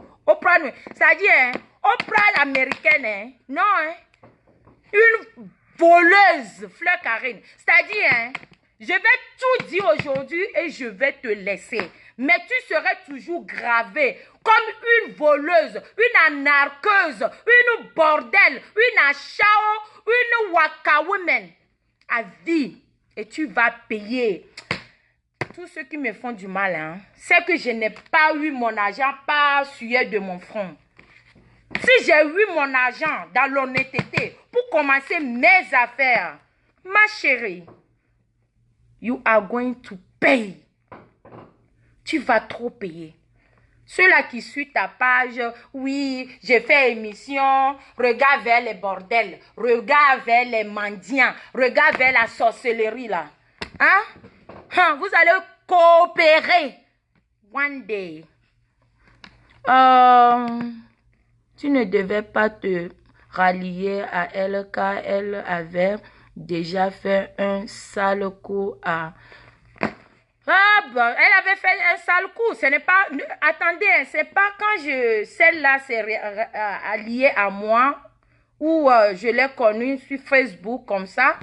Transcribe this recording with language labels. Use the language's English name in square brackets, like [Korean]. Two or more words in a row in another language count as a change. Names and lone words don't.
[French] Oprah, c'est-à-dire, hein, Oprah l'américaine, hein, non, hein, une voleuse, Fleur Karine. C'est-à-dire, hein, je vais tout dire aujourd'hui et je vais te laisser. Mais tu serais toujours gravé comme une voleuse, une anarqueuse, une bordel, une achao, une [English] waka woman [French] à vie. Et tu vas payer. Tous ceux qui me font du mal, hein, c'est que je n'ai pas eu mon argent par sueur de mon front. Si j'ai eu mon argent dans l'honnêteté pour commencer mes affaires, ma chérie, [English] you are going to pay. [French] Tu vas trop payer. Ceux-là qui suivent ta page, oui, j'ai fait émission, regarde vers les bordels, regarde vers les mendiants, regarde vers la sorcellerie là. Hein? Vous allez coopérer. [English] One day. [French] Tu ne devais pas te rallier à elle car elle avait déjà fait un sale coup à... Ah bon, elle avait fait un sale coup. Ce n'est pas... Attendez, c'est pas quand celle-là s'est alliée à moi ou je l'ai connue sur Facebook comme ça.